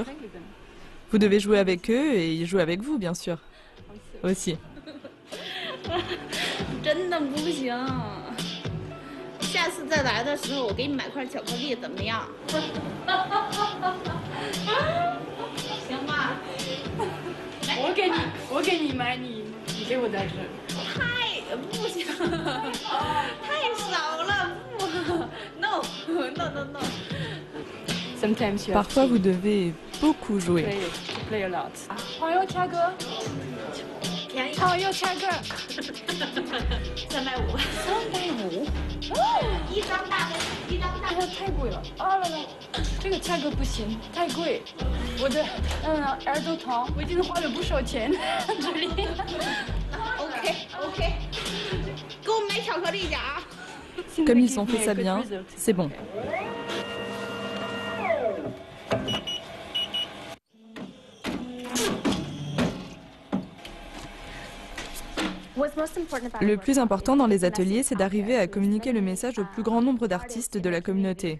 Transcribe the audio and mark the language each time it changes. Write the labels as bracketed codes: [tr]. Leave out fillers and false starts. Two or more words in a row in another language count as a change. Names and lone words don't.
[fr] Vous devez jouer avec eux et ils jouent avec vous, bien sûr. Aussi. [zh] 真的不行，下次再来的时候我给你买块巧克力，怎么样？行吧？我给你买，你给我再吃。不行，太少了，不 ， [en] no no no no。 [fr] Parfois, vous devez beaucoup jouer. [zh] 朋友掐哥，朋友掐哥，350，350，一张大的，一张大的太贵了啊！这个价格不行，太贵，我的耳朵疼，我已经花了不少钱这里。OK， 给我买巧克力点啊！ [fr] Comme ils ont fait ça bien, c'est bon. Le plus important dans les ateliers, c'est d'arriver à communiquer le message au plus grand nombre d'artistes de la communauté.